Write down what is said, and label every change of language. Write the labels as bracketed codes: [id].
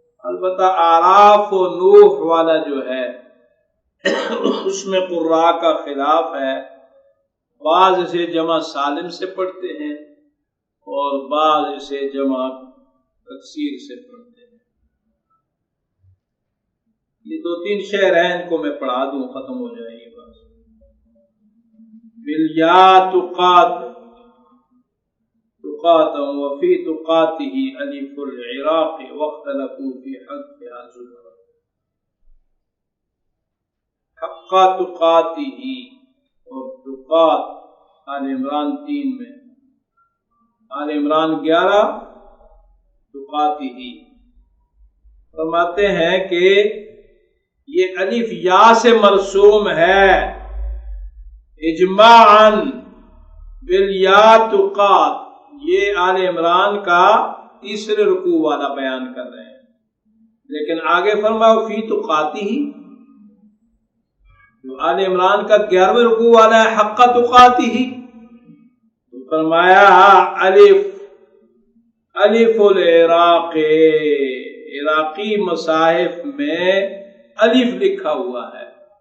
[ur] البتہ آراف و نوح والا جو ہے اس میں قراء کا خلاف ہے، بعض اسے جمع سالم سے پڑھتے ہیں اور بعض اسے جمع تکسیر سے پڑھتے ہیں. یہ 2-3 شعر ہیں، ان کو میں پڑھا دوں، ختم ہو جائے گی بس. [ar] بالیا تقات وفي تقاته ألف العراق واختلفوا في حذفها زبرا. [ur] حق تقاته اور تقات آل عمران 3 میں، آل عمران 11 تقاته. فرماتے ہیں کہ یہ الف یا سے مرسوم ہے اجماعاً بالیا تقات. یہ آل عمران کا تیسرے رکوع والا بیان کر رہے ہیں، لیکن آگے فرمایا فی تقاتہ، جو آل عمران کا 11ویں رکوع والا ہے حق تقاتہ، تو فرمایا الف العراق، عراقی مصاحف میں الف لکھا ہوا ہے.